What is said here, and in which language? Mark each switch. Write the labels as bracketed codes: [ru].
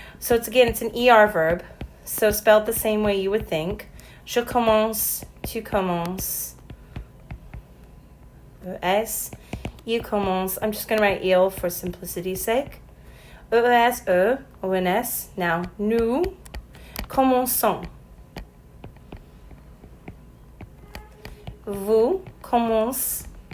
[en] So it's an ER verb, so spelled the same way you would think. [fr] Je commence, tu commences. S. Il commence. [en] I'm just going to write il for simplicity's sake. ES, E, ONS. Now, [fr] nous commençons. Vous commencez.